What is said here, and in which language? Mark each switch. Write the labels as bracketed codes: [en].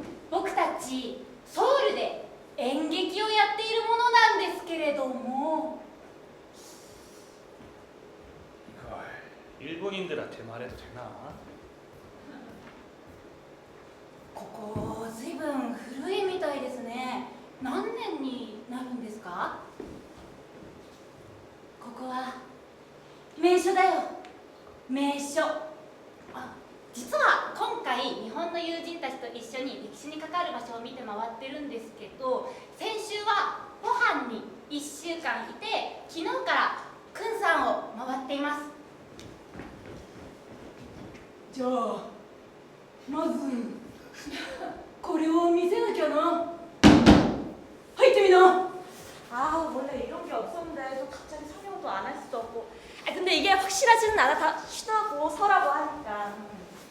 [ja] 僕たちソウルで演劇をやっているものなんですけれども [ko] 일본인들한테 말해도 되나? [ja] ここずいぶん古いみたいですね。何年になるんですか？ここは名所だよ。名所。あ、実は今回日本の友人たちと一緒に歴史に関わる場所を見て回ってるんですけど、先週はポハンに1週間いて、昨日からクンサンを回っています。じゃあまずこれを見せなきゃな。入ってみな. [ko] 아 원래 이런 게 없었는데 또 갑자기 설명도 안 할 수도 없고. 아 근데 이게 확실하지는 않아. 다 쉬다고 서라고 하니까.